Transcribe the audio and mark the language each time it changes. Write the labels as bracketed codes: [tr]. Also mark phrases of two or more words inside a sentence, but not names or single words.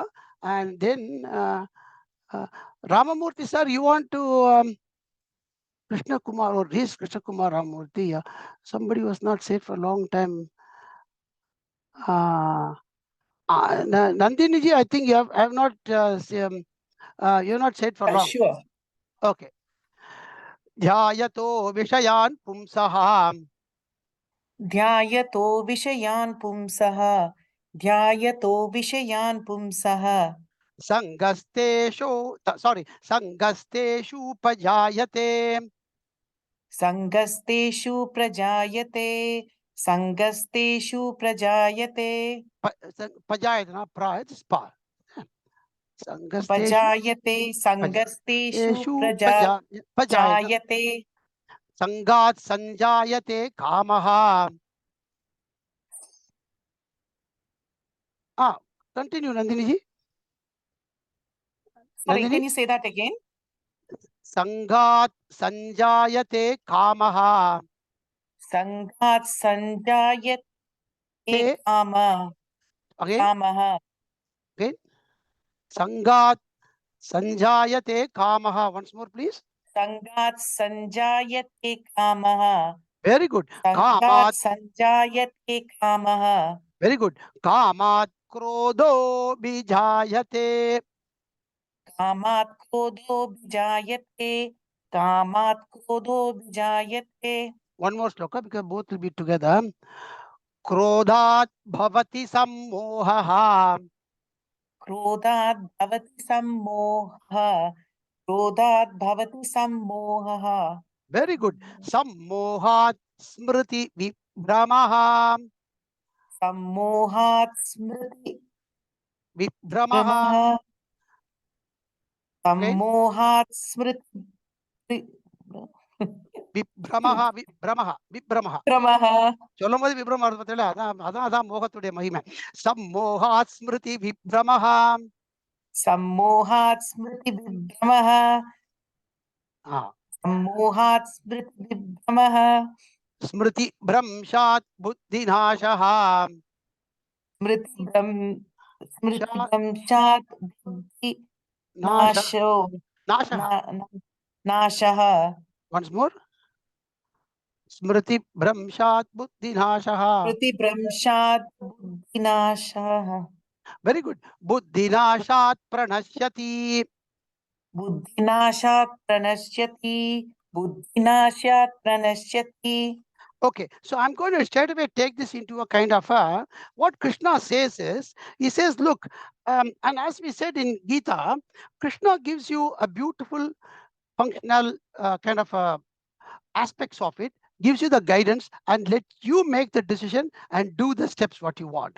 [en] And then Ramamurthy sir, you want to Krishna Kumar or his Krishna Kumar Ramamurthy? Somebody was not said for a long time. Nandini ji, I think you have not you're not said for long. Sure. Okay. [sa] ध्यायतो विषयान् पुंसः. ध्यायतो विषयान् पुंसः ध्यायतो विषयान् पुंसः सङ्गस्तेषु पजायते. सङ्गस्तेषु प्रजायते सङ्गस्तेषु प्रजायते Pajayate, [en] not pra, it's pa. [sa] पजायते सङ्गस्तेषु Pajayate. prajayate सङ्गात् सञ्जायते कामः. [en] Continue, Nandini ji. Sorry, Nandini? can you say that again? [sa] सङ्गात् सञ्जायते कामः. सङ्गात् सञ्जायते काम [en] Again? [sa] kamaha [en] Again? [sa] सङ्गात् सञ्जायते कामः. [en] Once more, please. [sa] सङ्गात् सञ्जायते कामः [en] Very good. [sa] Sangat Kamat. सञ्जायते कामः [en] Very good. [sa] कामात् क्रोधो बिजायते. कामात् क्रोधो बिजायते कामात् क्रोधो बिजायते [en] One more sloka because both will be together. [sa] क्रोधात् भवति सम्मोहः. क्रोधात् भवति सम्मोह क्रोधात् भवति सम्मोह [en] Very good. [sa] सम्मोहात् स्मृति विभ्रमः. सम्मोहात् स्मृति Vibramaha. भ्रमः सम्मोहात् स्मृति विभ्रमः विभ्रमः विभ्रमः. Bramaha. [ta] சொல்லும்போது விப்ரமம் வருது பார்த்தீங்களா? அதான் மோகத்துடைய மகிமை. [sa] सम्मोहात् स्मृति विभ्रमः. सम्मोहात् स्मृति भ्रमः. ஆ. सम्मोहात् स्मृति भ्रमः. स्मृति भ्रंशात् बुद्धिनाशः. Smriti ஷாத் भ्रंशात् बुद्धि நாச Nasho நாசஹா. Nashaha. [en] once more. [sa] स्मृति भ्रंशात् बुद्धिनाशः. स्मृति भ्रंशात् बुद्धि नाशः. [en] very good. [sa] बुद्धिनाशात् प्रणश्यति. बुद्धिनाशात् प्रणश्यति बुद्धिनाशात् प्रणश्यति. [en] Okay, so I'm going to straight away take this into a kind of what Krishna says is, he says, look, and as we said in Gita, Krishna gives you a beautiful functional kind of aspects of it, gives you the guidance and let you make the decision and do the steps what you want.